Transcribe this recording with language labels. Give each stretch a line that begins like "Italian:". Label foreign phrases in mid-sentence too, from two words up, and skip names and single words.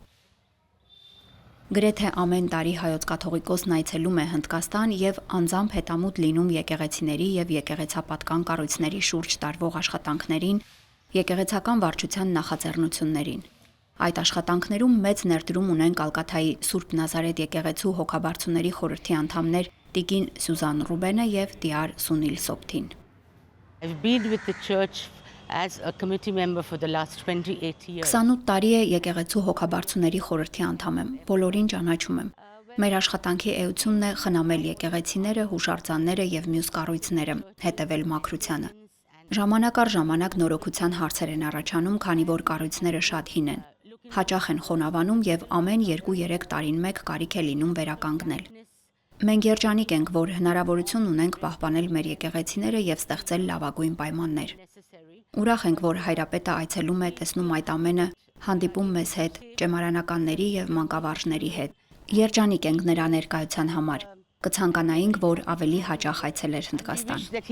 Armenian: Գրեթե ամեն տարի հայոց կաթողիկոսն այցելում է Հնդկաստան եւ անձամբ հետամուտ լինում եկեղեցիների եւ եկեղեցապատկան կառույցների շուրջ տարվող աշխատանքներին, եկեղեցական վարչության նախաձեռնություններին։ Այդ աշխատանքներում մեծ ներդրում ունեն Կալկաթայի Սուրբ Նազարեթ եկեղեցու հոգաբարձուների խորհրդի անդամներ Տիկին Սյուզան Ռուբենը եւ Տիար Սունիլ Սոպթին։
English: I've been with the church as a committee member for the last 28 years.
Armenian: 28 տարի է եկեղեցու հոգաբարձուների խորհրդի անդամ եմ, բոլորին ճանաչում եմ։ Մեր աշխատանքի էությունն է խնամել եկեղեցիները, հուշարձանները եւ մյուս կառույցները, հետևել մաքրությանը։ Ժամանակ առ ժամանակ նորոգության հարցեր են առաջանում, քանի որ կառույցները շատ հին են։ Հաճախ են խոնավանում եւ ամեն 2-3 տարին մեկ կարիք է լինում վերականգնել։ Մենք երջանիկ ենք, որ հնարավորություն ունենք պահպանել մեր եկեղեցիները եւ ստեղծել լավագույն պայմաններ։ Ուրախ ենք, որ հայրապետը այցելում է, տեսնում այդ ամենը, հանդիպում մեզ հետ, ճեմարանականների եւ մանկավարժների հետ։ Երջանիկ ենք նրա ներկայության համար։ Կցանկանայինք, որ ավելի հաճախ այցելեր Հնդկաստան։